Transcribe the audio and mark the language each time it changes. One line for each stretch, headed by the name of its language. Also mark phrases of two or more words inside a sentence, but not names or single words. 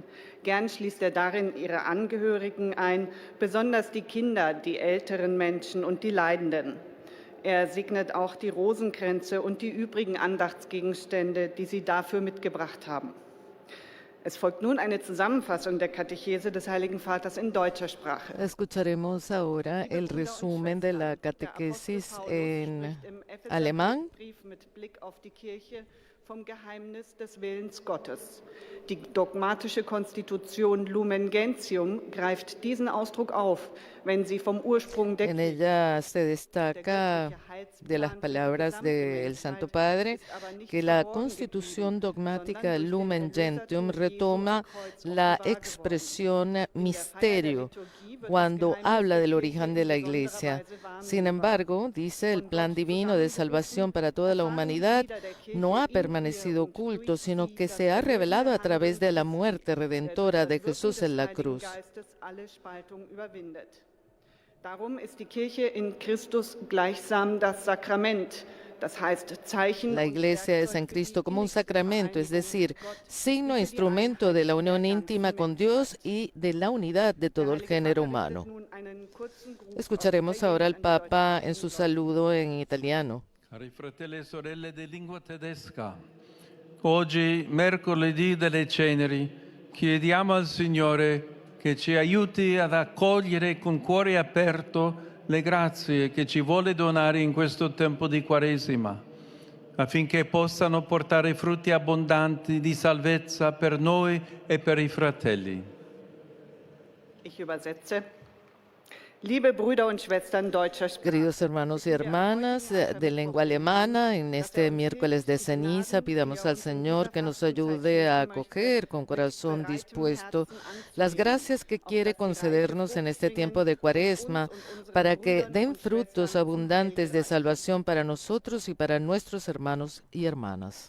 German: Gern schließt er darin ihre Angehörigen ein, besonders die Kinder, die älteren Menschen und die Leidenden. Er segnet auch die Rosenkränze und die übrigen Andachtsgegenstände, die sie dafür mitgebracht haben. Es folgt nun eine Zusammenfassung der Katechese des Heiligen Vaters in deutscher Sprache.
Spanish: Escucharemos ahora el resumen de la catequesis en alemán.
German: Brief mit Blick auf die Kirche vom Geheimnis des Willens Gottes. Die dogmatische Konstitution Lumen Gentium greift diesen Ausdruck auf, wenn sie vom Ursprung der
Spanish: En ella se destaca de las palabras del Santo Padre que la constitución dogmática Lumen Gentium retoma la expresión misterio cuando habla del origen de la Iglesia. Sin embargo, dice, el plan divino de salvación para toda la humanidad no ha permanecido oculto, sino que se ha revelado a través de la muerte redentora de Jesús en la cruz.
German: Darum ist die Kirche in Christus gleichsam das Sakrament, das heißt Zeichen.
Spanish: La Iglesia es en Cristo como un sacramento, es decir, signo e instrumento de la unión íntima con Dios y de la unidad de todo el género humano. Escucharemos ahora al Papa en su saludo en italiano.
Italian: Cari fratelli e sorelle di lingua tedesca, oggi, mercoledì delle Ceneri, chiediamo al Signore che ci aiuti ad accogliere con cuore aperto le grazie che ci vuole donare in questo tempo di Quaresima, affinché possano portare frutti abbondanti di salvezza per noi e per i fratelli.
German: Ich übersetze. Liebe Brüder und Schwestern deutscher Sprache.
Spanish: Queridos hermanos y hermanas de lengua alemana, en este miércoles de ceniza pidamos al Señor que nos ayude a acoger con corazón dispuesto las gracias que quiere concedernos en este tiempo de Cuaresma para que den frutos abundantes de salvación para nosotros y para nuestros hermanos y hermanas.